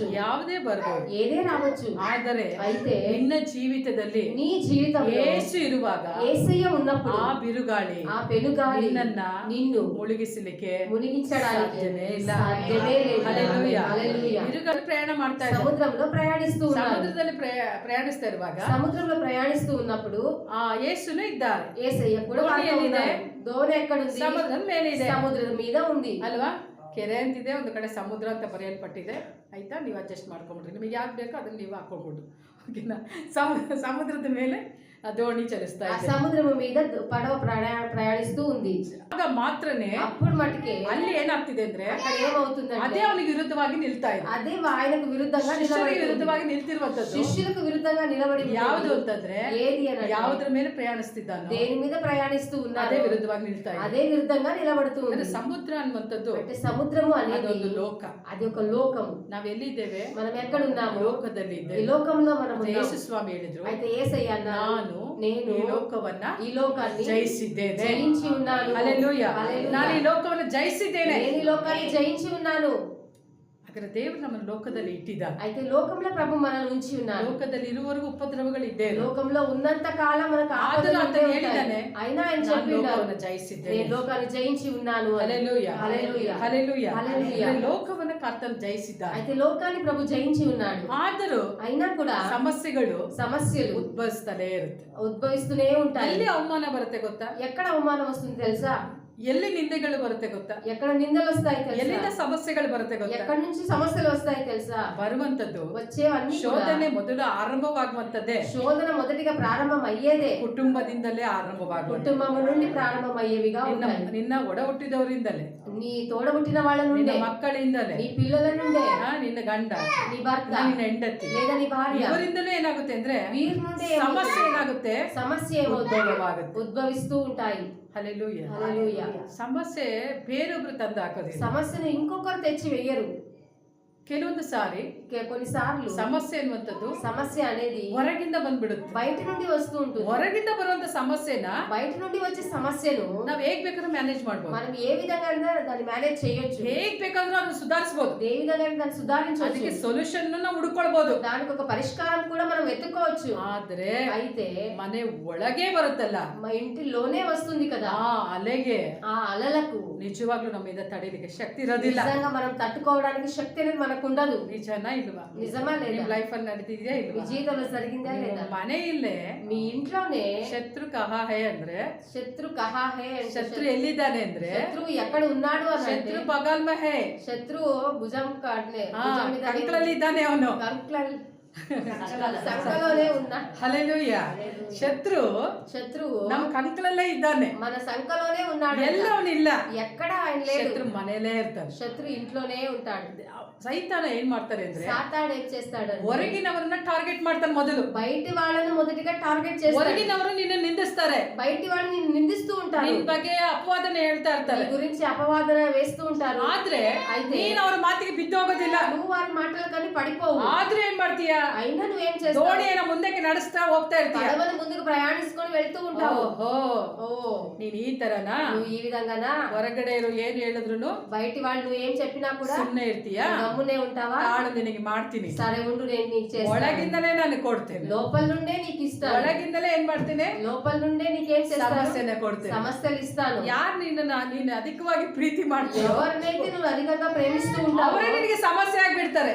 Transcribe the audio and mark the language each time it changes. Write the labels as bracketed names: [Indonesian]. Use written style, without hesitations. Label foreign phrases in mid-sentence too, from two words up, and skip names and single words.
[Kannada] ಯಾವುದೇ ಬರಬಹುದು, [Telugu] ఏదే రావచ్చు. [Kannada] ಆದರೆ [Telugu] అయితే [Kannada] ನಿನ್ನ ಜೀವಿತದಲ್ಲಿ [Telugu] నీ జీవితంలో [Kannada] ಯೇಸು ಇರುವಾಗ [Telugu] యేసయ్య ఉన్నప్పుడు [Kannada] ಆ ಬಿರುಗಾಳಿ [Telugu] ఆ పెనుగాలి [Kannada] ನಿನ್ನನ್ನ [Telugu] నిన్ను [Kannada] ಮುಳುಗಿಸಲಿಕ್ಕೆ [Telugu] మునిగించడానికి [Kannada] ಸಾಧ್ಯವೇ ಇಲ್ಲ. [Telugu] సాధ్యమే లేదు. [Kannada] ಹಲ್ಲೆಲೂಯಾ. [Telugu] హల్లెలూయా. [Kannada] ಬಿರುಗಾಳಿ ಪ್ರಯಾಣ ಮಾಡ್ತಾ ಇದ್ದಾರೆ. [Telugu] సముద్రంలో ప్రయాణిస్తూ ఉన్నారు. [Kannada] ಸಮುದ್ರದಲ್ಲಿ ಪ್ರಯಾಣಿಸ್ತಾ ಇರುವಾಗ [Telugu] సముద్రంలో ప్రయాణిస్తూ ఉన్నప్పుడు [Kannada] ಆ ಯೇಸುನು ಇದ್ದಾರೆ. [Telugu] యేసయ్య కూడా దోణి వారితో [Kannada] ఎಲ್ಲಿದೆ? [Telugu] ఉన్నారు. దోణి ఎక్కడుంది? [Kannada] ಸಮುದ್ರದ ಮೇಲೆ ಇದೆ. [Telugu] సముద్రం మీద ఉంది [Kannada] ಅಲ್ವಾ? ಕೆರೆ ಅಂತಿದೆ, ಒಂದು ಕಡೆ ಸಮುದ್ರ ಅಂತ ಬರೆಯಲ್ಪಟ್ಟಿದೆ. ಆಯ್ತಾ? ನೀವು ಅಡ್ಜಸ್ಟ್ ಮಾಡ್ಕೊಂಡ್ಬಿಡ್ರಿ, ನಿಮಗೆ ಯಾಕೆ ಬೇಕೋ ಅದನ್ನ ನೀವು ಹಾಕೊಂಡ್ಬಿಡು. ಓಕೆನಾ? ಸಮುದ್ರದ ಮೇಲೆ ಆ ದೋಣಿ ಚಲಿಸ್ತಾ ఆ ಇದೆ. [Telugu] సముద్రము మీద పడవ ప్రయాణిస్తూ ఉంది. [Kannada] ಆಗ ಮಾತ್ರನೇ [Telugu] అప్పుడు మటుకే [Kannada] ಅಲ್ಲಿ ಏನಾಗ್ತಿದೆ ಅಂದ್ರೆ, [Telugu] అక్కడ ఏమవుతుందంటే [Kannada] ಅದೇ ಅವನಿಗೆ ವಿರುದ್ಧವಾಗಿ ನಿಲ್ತಾ ಇದೆ. [Telugu] అదే ఆయనకు విరుద్ధంగా [Kannada] ಶಿಷ್ಯರಿಗೆ [Telugu] నిలబడి [Kannada] ವಿರುದ್ಧವಾಗಿ ನಿಲ್ತಿರುವಂತದ್ದು [Telugu] శిష్యులకు విరుద్ధంగా నిలబడి [Kannada] ಯಾವುದು ಅಂತಂದ್ರೆ, [Telugu] ఏది అని [Kannada] ಯಾವುದ್ರ ಮೇಲೆ ಪ್ರಯಾಣಿಸ್ತಿದ್ದಾನೋ [Telugu] దేని మీద ప్రయాణిస్తూ ఉన్నారు [Kannada] ಅದೇ ವಿರುದ್ಧವಾಗಿ ನಿಲ್ತಾ ಇದೆ. [Telugu] అదే విరుద్ధంగా నిలబడుతూ ఉంది. [Kannada] ಅಂದ್ರೆ ಸಮುದ್ರ ಅನ್ನುವಂಥದ್ದು [Telugu] అంటే సముద్రము అనేది [Kannada] ಅದೊಂದು ಲೋಕ. [Telugu] అది ఒక లోకము. [Kannada] ನಾವ್ ಎಲ್ಲಿದ್ದೇವೆ? [Telugu] మనం ఎక్కడ ఉన్నాము? [Kannada] ಲೋಕದಲ್ಲಿ [Telugu] ఈ [Kannada] ಇದ್ದೇವೆ. [Telugu] లోకంలో మనం ఉన్నాము. [Kannada] ಯೇಸು ಸ್ವಾಮಿ ಹೇಳಿದ್ರು, [Telugu] అయితే యేసయ్య అన్నారు, [Kannada] ನಾನು [Telugu] నేను [Kannada] ಈ ಲೋಕವನ್ನ [Telugu] ఈ లోకాన్ని [Kannada] ಜಯಿಸಿದ್ದೇನೆ. [Telugu] జయించి ఉన్నాను. [Kannada] ಹಲ್ಲೆಲೂಯಾ. [Telugu] హల్లెలూయా. [Kannada] ನಾನು ಈ ಲೋಕವನ್ನು ಜಯಿಸಿದ್ದೇನೆ. [Telugu] నేను ఈ లోకాన్ని జయించి ఉన్నాను. [Kannada] ಹಾಗಾದ್ರೆ ದೇವರು ನಮ್ಮನ್ನು ಲೋಕದಲ್ಲಿ ಇಟ್ಟಿದ್ದಾರೆ. [Telugu] అయితే లోకంలో ప్రభు మనల్ని ఉంచి ఉన్నారు. [Kannada] ಲೋಕದಲ್ಲಿ ಇರುವವರೆಗೂ ಉಪದ್ರವಗಳು ಇದ್ದೇ ಇರುತ್ತೆ. [Telugu] లోకంలో ఉన్నంత కాలం మనకు [Kannada] ಆದರೂ [Telugu] ఆపదలు [Kannada] ಆತನು [Telugu] ఉంటాయి. [Kannada] ಹೇಳಿದ್ದಾನೆ, [Telugu] అయినా ఆయన [Kannada] ನಾನು [Telugu] చెప్పినారు, [Kannada] ಲೋಕವನ್ನು ಜಯಿಸಿದ್ದೇನೆ. [Telugu] నేను లోకాన్ని జయించి ఉన్నాను అని. [Kannada] ಹಲ್ಲೆಲೂಯಾ. [Telugu] హల్లెలూయా. [Kannada] ಹಲ್ಲೆಲೂಯಾ. [Telugu] హల్లెలూయా. [Kannada] ಲೋಕವನ್ನು ಕರ್ತನು ಜಯಿಸಿದ್ದಾನೆ. [Telugu] అయితే లోకాన్ని ప్రభు జయించి ఉన్నాడు. [Kannada] ಆದರೂ [Telugu] అయినా కూడా [Kannada] ಸಮಸ್ಯೆಗಳು [Telugu] సమస్యలు [Kannada] ಉದ್ಭವಿಸ್ತಲೇ ಇರುತ್ತೆ. [Telugu] ఉద్భవిస్తూనే ఉంటాయి. [Kannada] ಎಲ್ಲಿ ಅವಮಾನ ಬರುತ್ತೆ ಗೊತ್ತಾ? [Telugu] ఎక్కడ అవమానం వస్తుంది తెలుసా? [Kannada] ಎಲ್ಲಿ ನಿಂದೆಗಳು ಬರುತ್ತೆ ಗೊತ್ತಾ? [Telugu] ఎక్కడ నిందలు వస్తాయి తెలుసా? [Kannada] ಎಲ್ಲಿಂದ ಸಮಸ್ಯೆಗಳು ಬರುತ್ತೆ ಗೊತ್ತಾ? [Telugu] ఎక్కడి నుంచి సమస్యలు వస్తాయి తెలుసా? [Kannada] ಬರುವಂತದ್ದು [Telugu] వచ్చేవన్నీ కూడా [Kannada] ಶೋಧನೆ ಮೊದಲು ಆರಂಭವಾಗುವಂತದ್ದೇ [Telugu] శోధన మొదటిగా ప్రారంభం అయ్యేదే [Kannada] ಕುಟುಂಬದಿಂದಲೇ ಆರಂಭವಾಗುವುದು. [Telugu] కుటుంబం నుండి ప్రారంభమయ్యేవిగా ఉంటాయి. [Kannada] ನಿನ್ನ ಒಡ ಹುಟ್ಟಿದವರಿಂದಲೇ, [Telugu] నీ తోడబుట్టిన వాళ్ళ [Kannada] ನಿನ್ನ [Telugu] నుండే, [Kannada] ಮಕ್ಕಳಿಂದಲೇ, [Telugu] నీ పిల్లల నుండే, [Kannada] ನಿನ್ನ ಗಂಡ, [Telugu] నీ భర్త [Kannada] ನಿನ್ನ ಹೆಂಡತಿ, [Telugu] లేదా నీ భార్య, [Kannada] ಇವರಿಂದಲೇ ಏನಾಗುತ್ತೆ ಅಂದ್ರೆ [Telugu] వీరి నుండే [Kannada] ಸಮಸ್ಯೆ ಏನಾಗುತ್ತೆ? [Telugu] సమస్య ఏమవుతుంది? [Kannada] ಉದ್ಭವವಾಗುತ್ತೆ. [Telugu] ఉద్భవిస్తూ ఉంటాయి. [Kannada] ಹಲ್ಲೆಲೂಯಾ. [Telugu] హల్లెలూయా. [Kannada] ಸಮಸ್ಯೆ ಬೇರೊಬ್ರು ತಂದು ಹಾಕೋದಿಲ್ಲ. [Telugu] సమస్యను ఇంకొకరు తెచ్చి వెయ్యరు. [Kannada] ಕೆಲವೊಂದು ಸಾರಿ [Telugu] కొన్నిసార్లు [Kannada] ಸಮಸ್ಯೆ ಅನ್ನುವಂಥದ್ದು [Telugu] సమస్య అనేది [Kannada] ಹೊರಗಿಂದ ಬಂದ್ಬಿಡುತ್ತೆ. [Telugu] బయట నుండి వస్తూ ఉంటుంది. [Kannada] ಹೊರಗಿಂದ ಬರುವಂತ ಸಮಸ್ಯೆನ [Telugu] బయట నుండి వచ్చే సమస్యను [Kannada] ನಾವ್ ಹೇಗ್ ಬೇಕಾದ್ರೂ ಮ್ಯಾನೇಜ್ ಮಾಡ್ಬೋದು. [Telugu] మనం ఏ విధంగా దాన్ని మేనేజ్ చేయొచ్చు. [Kannada] ಹೇಗ್ ಬೇಕಾದ್ರೂ ಅದನ್ನ ಸುಧಾರಿಸಬಹುದು. [Telugu] ఏ విధంగా దాన్ని సుధారించవచ్చు. [Kannada] ಅದಕ್ಕೆ ಸೊಲ್ಯೂಷನ್ ನಾವು ಹುಡುಕೊಳ್ಬಹುದು. [Telugu] దానికి ఒక పరిష్కారం కూడా మనం వెతుక్కోవచ్చు. [Kannada] ಆದ್ರೆ [Telugu] అయితే [Kannada] ಮನೆ ಒಳಗೆ ಬರುತ್ತಲ್ಲ, [Telugu] మా ఇంటిలోనే వస్తుంది కదా, [Kannada] ಆ ಅಲೆಗೆ [Telugu] ఆ అలలకు [Kannada] ನಿಜವಾಗ್ಲೂ ನಮ್ಮಿಂದ ತಡೆಯಲಿಕ್ಕೆ ಶಕ್ತಿ ಇರೋದಿಲ್ಲ. [Telugu] నిజంగా మనం తట్టుకోవడానికి శక్తి అనేది మనకు ఉండదు. [Kannada] ನಿಜನಾ ಇಲ್ವಾ? [Telugu] నిజమా లేదా? [Kannada] ನಿಮ್ ಲೈಫ್ ಅಲ್ಲಿ ನಡೆದಿದ್ಯಾ [Telugu] మీ [Kannada] ಇಲ್ವಾ? [Telugu] జీవితంలో జరిగిందా లేదా? [Kannada] ಮನೆ ಇಲ್ಲೇ [Telugu] మీ ఇంట్లోనే [Kannada] ಶತ್ರು [Hindi] कहाँ है [Kannada] ಅಂದ್ರೆ, [Telugu] శత్రు [Hindi] कहाँ है [Telugu] అంటే [Kannada] ಶತ್ರು ಎಲ್ಲಿದ್ದಾನೆ ಅಂದ್ರೆ, [Telugu] శత్రువు ఎక్కడ ఉన్నాడు అని అంటే [Kannada] ಶತ್ರು [Hindi] बगल में है, [Telugu] శత్రువు భుజం కాడనే భుజం మీద [Kannada] ಕಂಕಳಲ್ಲಿ ಇದ್ದಾನೆ ಅವನು. [Telugu] సంకలోనే ఉన్నా. [Kannada] ಹಲ್ಲೆಲೂಯಾ. ಶತ್ರು [Telugu] శత్రువు [Kannada] ನಮ್ಮ ಕಂಕಳಲ್ಲೇ ಇದ್ದಾನೆ, [Telugu] మన సంకలోనే ఉన్నాడు. [Kannada] ಎಲ್ಲ ಅವನಿಲ್ಲ. [Telugu] ఎక్కడ ఆయన లేడు. [Kannada] ಶತ್ರು ಮನೇಲೇ ಇರ್ತಾನೆ. [Telugu] శత్రు ఇంట్లోనే ఉంటాడు. [Kannada] ಸೈತಾನ ಏನ್ ಮಾಡ್ತಾರೆ ಅಂದ್ರೆ, [Telugu] సాతాను ఏం చేస్తాడు? [Kannada] ಹೊರಗಿನವರನ್ನ ಟಾರ್ಗೆಟ್ ಮಾಡ್ತಾನೆ ಮೊದಲು. [Telugu] బయటి వాళ్ళని మొదటిగా టార్గెట్ చేస్తాడు. [Kannada] ಹೊರಗಿನವರು ನಿನ್ನ ನಿಂದಿಸ್ತಾರೆ, [Telugu] బయటి వాళ్ళని నిన్ను నిందిస్తూ ఉంటారు, [Kannada] ನಿನ್ ಬಗ್ಗೆ ಅಪವಾದನ ಹೇಳ್ತಾ ಇರ್ತಾರೆ. [Telugu] నీ గురించి అపవాదన వేస్తూ ఉంటారు. [Kannada] ಆದ್ರೆ [Telugu] అయితే [Kannada] ನೀನ್ ಅವ್ರ ಮಾತಿಗೆ ಬಿದ್ದೋಗೋದಿಲ್ಲ. [Telugu] నువ్వు వారి మాటలు కానీ పడిపోవు. [Kannada] ಆದ್ರೆ ಏನ್ ಮಾಡ್ತೀಯ? [Telugu] అయినా నువ్వేం చేస్తావు? [Kannada] ದೋಣಿಯನ್ನ ಮುಂದಕ್ಕೆ ನಡೆಸ್ತಾ ಹೋಗ್ತಾ ಇರ್ತೀಯ. [Telugu] పడవను ముందుకు ప్రయాణించుకొని వెళ్తూ ఉంటావు. ఓ [Kannada] ನೀನ್ ಈ ತರನಾ? [Telugu] నువ్వు ఈ విధంగానా? [Kannada] ಹೊರಗಡೆ ಇರೋ ಏನ್ ಹೇಳಿದ್ರು [Telugu] బయటి వాళ్ళు నువ్వు ఏం చెప్పినా కూడా [Kannada] ಸುಮ್ನೆ ಇರ್ತೀಯ? [Telugu] గమ్మునే ఉంటావా? [Kannada] ತಾಳು ನಿನಗೆ ಮಾಡ್ತೀನಿ, [Telugu] సరే ఉండు నేను నీకు చేస్తాను. [Kannada] ಒಳಗಿಂದಲೇ ನಾನು ಕೊಡ್ತೇನೆ. [Telugu] లోపల నుండే నీకు ఇస్తాను. [Kannada] ಒಳಗಿಂದಲೇ ಏನ್ ಮಾಡ್ತೇನೆ? [Telugu] లోపల నుండే నీకేం చేస్తాను? [Kannada] ಸಮಸ್ಯೆನ ಕೊಡ್ತೇನೆ. [Telugu] సమస్యలు ఇస్తాను. [Kannada] ಯಾರು ನೀನು ಅಧಿಕವಾಗಿ ಪ್ರೀತಿ ಮಾಡ್ತೀಯೋ, [Telugu] ఎవరినైతే నువ్వు అధికంగా ప్రేమిస్తూ ఉంటావో [Kannada] ಅವರೇ ನಿನಗೆ ಸಮಸ್ಯೆ ಆಗ್ಬಿಡ್ತಾರೆ.